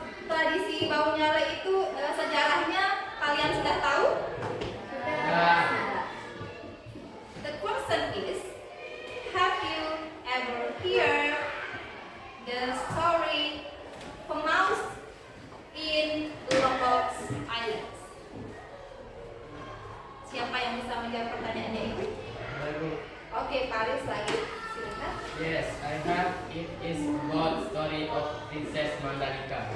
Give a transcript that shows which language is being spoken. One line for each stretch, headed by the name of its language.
Indonesian: Tradisi bau nyale itu sejarahnya kalian sudah tahu? Ya.
English: The question is, have you ever heard the story Pemaus in Lombok Islands?
Indonesian: Siapa yang bisa menjawab pertanyaannya itu? Baru. Oke, Paris lagi. Silakan.
English: Yes, I have. It is about story of Princess Mandalika.